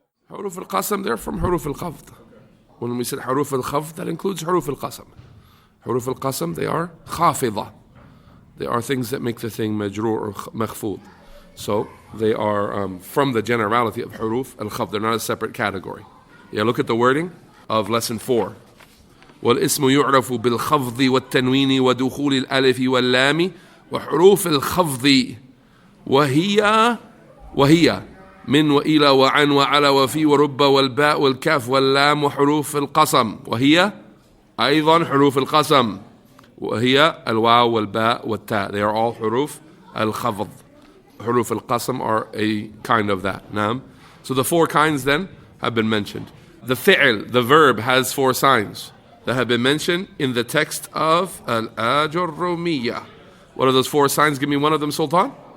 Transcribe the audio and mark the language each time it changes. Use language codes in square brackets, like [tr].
[en] Huruf al-Qasam, they're from Huruf al-Khafd. When we said Huruf al-Khafd, that includes Huruf al-Qasam. Huruf al-Qasam, they are Khafida. They are things that make the thing Majroor or Makhfud. So they are from the generality of Huruf al-Khafd. They're not a separate category. Yeah, look at the wording of lesson 4. [ar] والاسم يعرف بالخفض والتنوين ودخول الألف واللام وحروف الخفض وهي من وإلى وعن وعلى وفي ورب والباء والكاف واللام وحروف القسم وهي أيضا حروف القسم وهي الواو والباء والتاء. [en] They are all حروف الخفض. حروف القسم are a kind of that. [ar] نعم. [en] So the 4 kinds then have been mentioned. The fi'l, the verb, has 4 signs that have been mentioned in the text of Ajrumiyyah. What are those 4 signs? Give me one of them, Sultan.